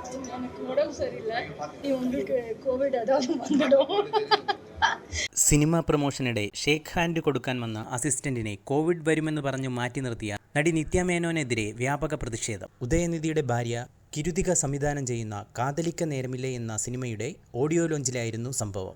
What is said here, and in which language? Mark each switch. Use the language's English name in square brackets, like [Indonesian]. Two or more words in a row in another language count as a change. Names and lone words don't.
[Tamil] எனக்கு உடம்பு சரியில்லை, நீ உங்களுக்கு கோவிட் ஏதாவது வந்துடும். [Malayalam] സിനിമ പ്രൊമോഷനിടെ ഷേക്ക് ഹാൻഡ് കൊടുക്കാൻ വന്ന അസിസ്റ്റന്റിനെ കോവിഡ് വരുമെന്ന് പറഞ്ഞു മാറ്റി നിർത്തിയ നടി നിത്യ മേനോനെതിരെ വ്യാപക പ്രതിഷേധം. ഉദയനിധിയുടെ ഭാര്യ കിരുതിക സംവിധാനം ചെയ്യുന്ന കാതലിക്ക നേരമില്ലേ എന്ന സിനിമയുടെ ഓഡിയോ ലോഞ്ചിലായിരുന്നു സംഭവം.